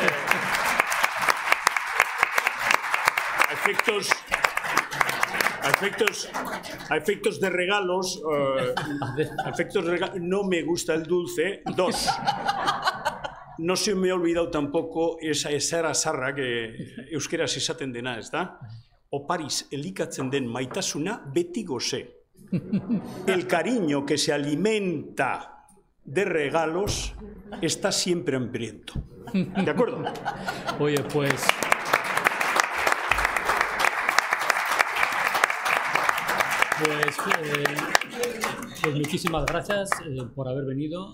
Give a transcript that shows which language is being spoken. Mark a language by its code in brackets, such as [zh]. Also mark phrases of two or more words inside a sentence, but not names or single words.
[es] A efectos de regalos, no me gusta el dulce. 2. No se me ha olvidado tampoco esa sarra que [eu] euskeraz esaten dena, ez da? Opariz elikatzen den maitasuna beti gose. [es] El cariño que se alimenta de regalos está siempre hambriento. ¿De acuerdo? Oye, pues muchísimas gracias por haber venido.